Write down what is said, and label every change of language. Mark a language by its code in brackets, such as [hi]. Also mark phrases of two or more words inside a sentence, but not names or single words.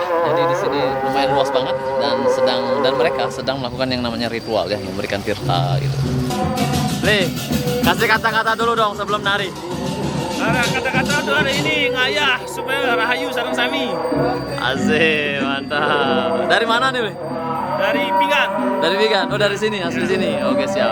[id] Jadi di sini lumayan luas banget dan mereka sedang melakukan yang namanya ritual ya, memberikan tirta gitu. Nih, kasih kata-kata dulu dong sebelum nari. Kata-kata untuk hari ini ngayah supaya [ban] rahayu sareng sami. [id] Asik, mantap. Dari mana nih, Bre? Dari Pinggan. Dari Pinggan. Oh, dari sini, asli sini. Oke, siap.